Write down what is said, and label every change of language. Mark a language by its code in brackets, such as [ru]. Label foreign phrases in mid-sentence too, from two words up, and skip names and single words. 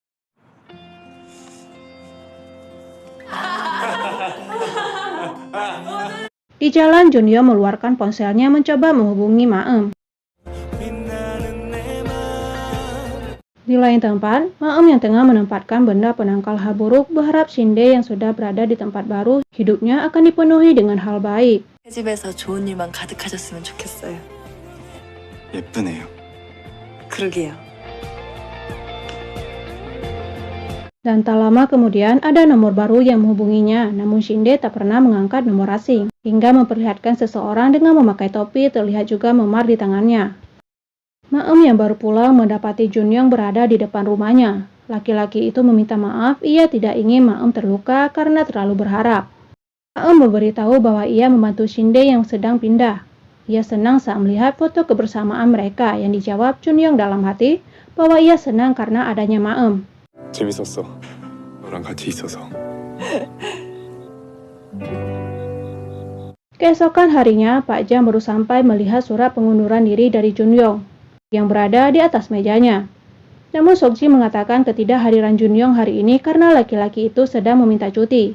[id] Di jalan, Junyong mengeluarkan ponselnya mencoba menghubungi Maem. Di lain tempat, Maem yang tengah menempatkan benda penangkal hal buruk berharap Shinde yang sudah berada di tempat baru, hidupnya akan dipenuhi dengan hal baik. [ko] 집에서 좋은 일만 가득하셨으면 좋겠어요. 예쁘네요. 그러게요. [id] Dan tak lama kemudian ada nomor baru yang menghubunginya, namun Shinde tak pernah mengangkat nomor asing, hingga memperlihatkan seseorang dengan memakai topi terlihat juga memar di tangannya. Maem yang baru pulang mendapati Junyong berada di depan rumahnya. Laki-laki itu meminta maaf, ia tidak ingin Maem terluka karena terlalu berharap. Maem memberitahu bahwa ia membantu Shinde yang sedang pindah. Ia senang saat melihat foto kebersamaan mereka yang dijawab Junyong dalam hati bahwa ia senang karena adanya Maem. [ko] 재밌었어. 너랑 같이 있어서. [id] Keesokan harinya, Pak Jang baru sampai melihat surat pengunduran diri dari Junyong yang berada di atas mejanya. Namun Sokji mengatakan ketidakhadiran Junyong hari ini karena laki-laki itu sedang meminta cuti.